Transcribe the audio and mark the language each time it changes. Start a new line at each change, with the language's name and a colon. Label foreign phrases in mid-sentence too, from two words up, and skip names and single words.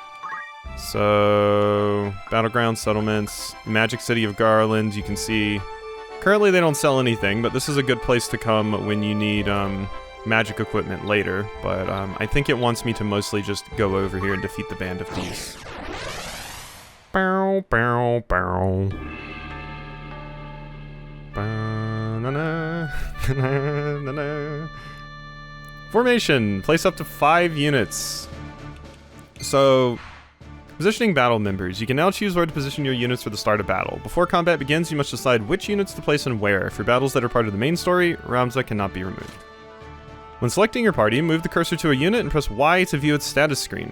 English: So, battleground settlements, Magic City of Gariland, you can see. Currently they don't sell anything, but this is a good place to come when you need magic equipment later. But I think it wants me to mostly just go over here and defeat the Band of Thieves. Bow, bow, bow. Ba-na-na, na-na-na-na. Formation. Place up to 5 units. So, positioning battle members. You can now choose where to position your units for the start of battle. Before combat begins, you must decide which units to place and where. For battles that are part of the main story, Ramza cannot be removed. When selecting your party, move the cursor to a unit and press Y to view its status screen.